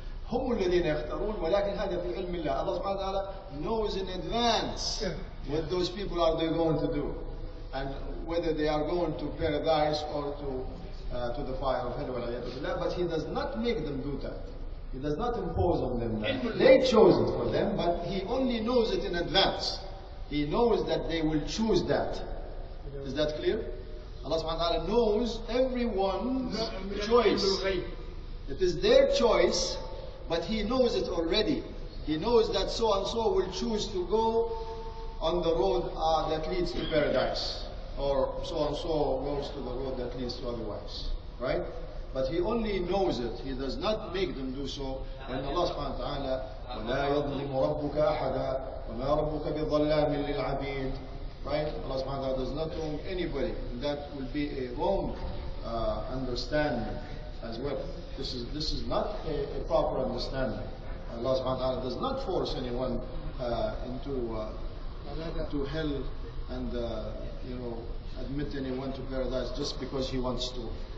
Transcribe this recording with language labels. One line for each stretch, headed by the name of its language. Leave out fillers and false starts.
Arabic: هم الذين يختارون، ولكن هذا في علم الله.
English: الله سبحانه وتعالى knows in advance what those people are they going to do, and whether they are going to paradise or to the fire of hell. But He does not make them do that. He does not impose on them that. They chose it for them, but He only knows it in advance. He knows that they will choose that. Is that clear? Allah subhanahu wa ta'ala knows everyone's choice. It is their choice, but He knows it already. He knows that so and so will choose to go on the road that leads to paradise, or so and so goes to the road that leads to otherwise. Right? But He only knows it. He does not make them do so. And Allah subhanahu wa ta'ala,
Arabic: وَلَا يَظْلِمُ رَبُّكَ أَحَدًا وَمَا رَبُّكَ بِظَلَّامٍ لِلْعَبِيدِ.
English: Right? Allah subhanahu wa ta'ala does not wrong anybody. That will be a wrong understanding as well. This is not a proper understanding. Allah subhanahu wa ta'ala does not force anyone into hell and admit anyone to paradise just because He wants to.